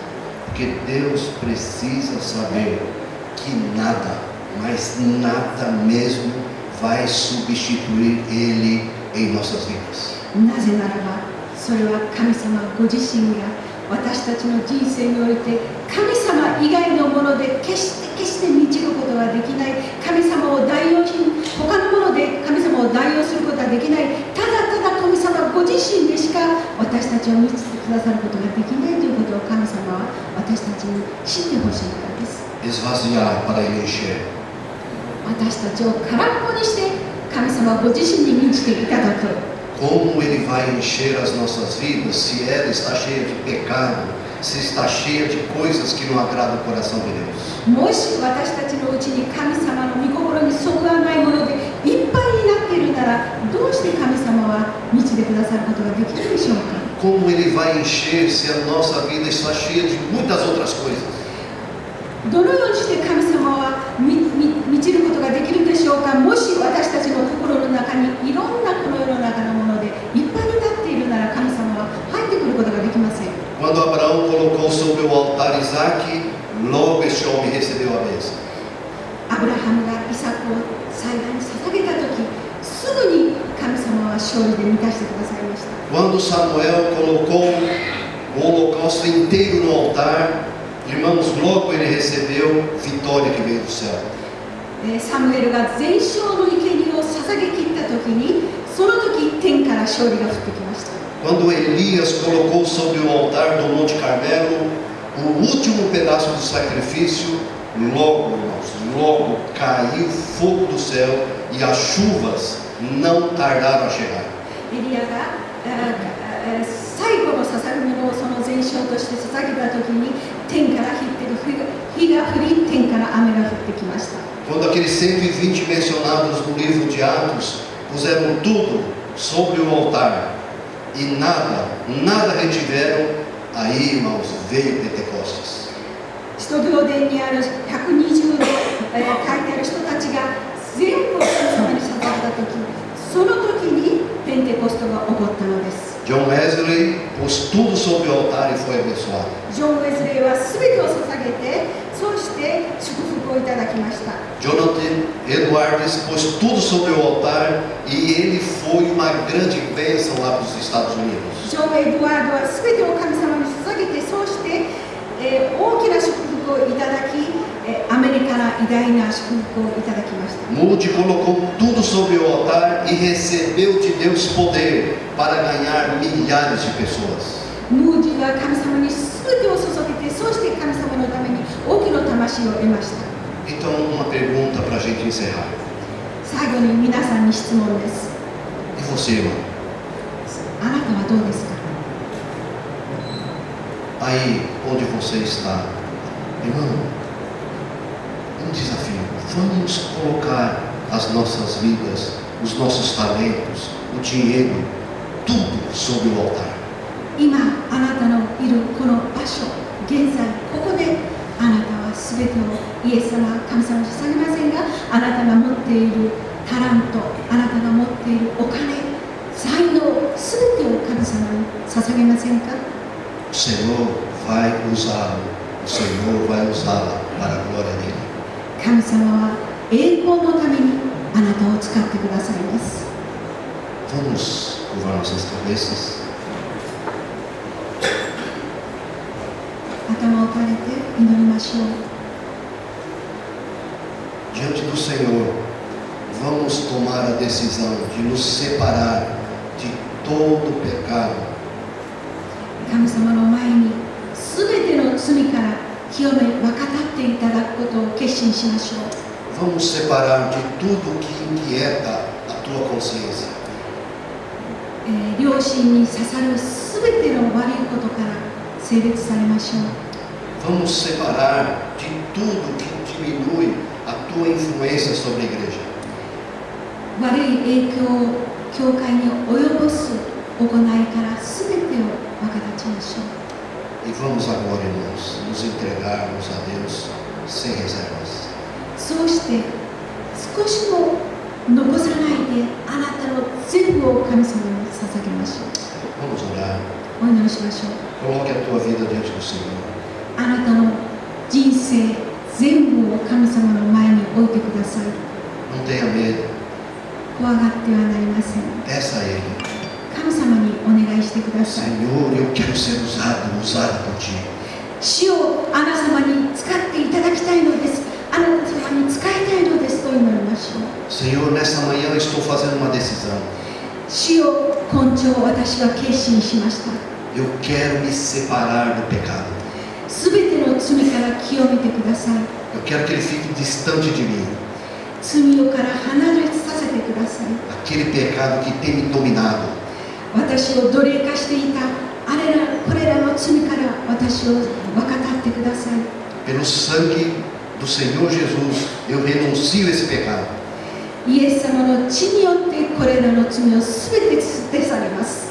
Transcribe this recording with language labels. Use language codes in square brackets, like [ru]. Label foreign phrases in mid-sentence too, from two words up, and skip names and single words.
[pt] Porque Deus precisa saber que nada, mas nada mesmo, vai substituir Ele em nossas vidas. [ja] なぜならば、それは神様ご自身が私たちの人生において神様以外のもので決して満ちることができない、神様を代用し、他のもので神様を代用することはできない、ただ神様ご自身でしか私たちを満ちてくださることができないということを神様は私たちに知ってほしいからです。 [pt] Esvaziar para Ele encher. [ja] 私たちを空っぽにして神様ご自身に満ちていただく。 [pt] Como Ele vai encher as nossas vidas se ela está cheia de pecado, se está cheia de coisas que não agradam o coração de Deus? [ja] もし私たちのうちに神様の御心にそぐわないものでいっぱいになっているなら、どうして神様は満ちてくださることができるでしょうか。 [pt] Como Ele vai encher se a nossa vida está cheia de muitas outras coisas? [ja] どのようにして神様は満ちることができるでしょうか。もし私たちの心の中にいろんなこの世の中のものでいっぱいになっているなら、神様は入ってくることができません。 [pt] Quando Abraão colocou sobre o altar Isaac, logo este homem recebeu a bênção. [ja] アブラハムがイサクを祭壇に捧げたとき、すぐに神様は勝利で満たしてくださいました。 [pt] Quando Samuel colocou o holocausto inteiro no altar, irmãos, logo ele recebeu vitória que veio do céu. [ja] サムエルが全焼の生贄を捧げ切ったときに、その時天から勝利が降ってきました。 [pt] Quando Elias colocou sobre o altar do Monte Carmelo o último pedaço do sacrifício, logo, irmãos, logo caiu fogo do céu e as chuvas não tardaram a chegar. [ja] エリアが最後の捧げ物をその全焼として捧げたときに、天から火が降り、天から雨が降ってきました。 [pt] Quando aqueles 120 mencionados no livro de Atos puseram tudo sobre o altar e nada retiveram, aí, irmãos, veio Pentecostes. [ja] 使徒行伝にある120で、書いてある人たちが全部神様に捧げたとき、その時にペンテコストが起こったのです。 [pt] John Wesley pôs tudo sobre o altar e foi abençoado. [ja] ジョン・ウェズレーは全てを捧げて、そして祝福をいただきました。 [pt] Jonathan Edwards pôs tudo sobre o altar e ele foi uma grande bênção lá para os Estados Unidos. [ja] ジョン・エドワードは全てを神様に捧げて、そうして、大きな祝福をいただき、アメリカから偉大な祝福をいただきました。 [pt] Moody colocou tudo sobre o altar e recebeu de Deus poder para ganhar milhares de pessoas. [ja] ムーディは神様に全てを注げて、そして神様のために多くの魂を得ました。 [pt] Então, uma pergunta para a gente encerrar. [ja] 最後に皆さんに質問です。 [pt] E você, irmão? [ja] あなたはどうですか？ [pt] Aí onde você está, irmão, um desafio. Vamos colocar as nossas vidas, os nossos talentos, o dinheiro, tudo sobre o altar. [ja] 今あなたのいるこの場所、現在ここであなたは全てをイエス様、神様に捧げませんが、あなたが持っているタラント、あなたが持っているお金、才能、全てを神様に捧げませんか？ [pt] O Senhor vai usá-lo, o Senhor vai usá-la para a glória dele. [ja] 神様は栄光のためにあなたを使ってくださいます。 [pt] Vamos curvar nossas cabeças. [ja] 頭を垂れて祈りましょう。 [pt] Diante do Senhor, vamos tomar a decisão de nos separar de todo pecado. [ja] 神様の前に全ての罪から清め分かっていただくことを決心しましょう。 [pt] Vamos separar de tudo que inquieta a tua consciência. [ja] 良心に刺さる全ての悪いことから性別されましょう。 [pt] Vamos separar de tudo que diminui a tua influência sobre a igreja. [ja] 悪い影響を教会に及ぼす行いから全てを分かちましょう。 [pt] E vamos agora, irmãos, nos entregarmos a Deus sem reservas. [ja] そうして少しも残さないであなたの全部を神様に捧げましょう。 [pt] Vamos orar. [ja] お祈りしましょう。 [pt] Coloque a tua vida diante do Senhor. [ja] あなたの人生全部を神様の前に置いてください。 [pt] Não tenha medo. [ja] 怖がってはなりません。 [pt] Peça a Ele. [ja] 神様にお願いしてください。 [pt] Senhor, eu quero ser usado por Ti. [ja] 主をあなた様に使っていただきたいのです。あなた様に使いたいのですと祈りましょう。 [pt] Senhor, nessa manhã eu estou fazendo uma decisão. [ja] 主を今朝私は決心しました。 [pt] Eu quero me separar do pecado. [ja] すべての罪から清めてください。 [pt] Eu quero que ele fique distante de mim. [ja] 罪をから離れさせてください。 [pt] Aquele pecado que tem me dominado. [ja] 私を奴隷化していたこれらの罪から私をを分かってください。 [pt] Pelo sangue do Senhor Jesus, eu renuncio esse pecado. [ja] イエス様の血によってこれらの罪をすべて捨て去ります。